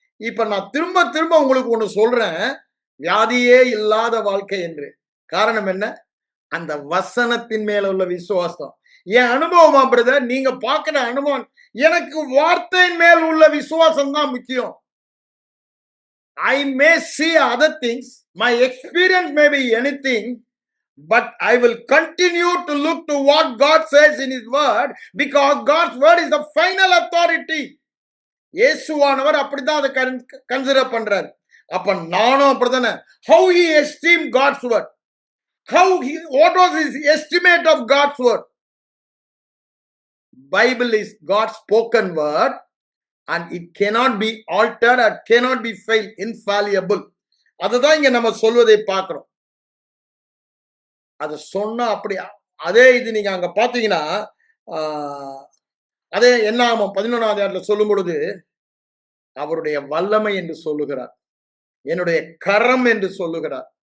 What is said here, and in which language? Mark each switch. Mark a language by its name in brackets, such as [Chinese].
[Tamil] இப்ப நான் திரும்ப திரும்ப உங்களுக்கு ஒண்ணு சொல்றேன், வியாதியே இல்லாத வாழ்க்கை என்று. காரணம் என்ன? அந்த வசனத்தின் மேல உள்ள விசுவாசம். என் அனுபவமா பிரதர்? நீங்க பார்க்கிற அனுபவம், எனக்கு வார்த்தையின் மேல் உள்ள விசுவாசம் தான் முக்கியம். [English] I may see other things, my experience may be anything, but I will continue to look to what God says in His word, because God's word is the final authority. [Tamil] இயேசுவானவர் அப்படிதான் அதை கன்சிடர் பண்றாரு. அப்ப நானும் அப்படித்தானே. [English] How he esteemed God's word, what was his estimate of God's word? Bible is God's spoken word and it cannot be altered or cannot be failed, infallible. [Tamil] அதுதான் இங்க நம்ம சொல்வதை பார்க்கிறோம். அது சொன்னா அப்படி அதே இது நீங்க அங்க பாத்தீங்கன்னா, அதே என்னாகமம் 11 சொல்லும் பொழுது அவருடைய வல்லமை என்று சொல்லுகிறார், என்னுடைய கரம் என்று சொல்லுகிறார்.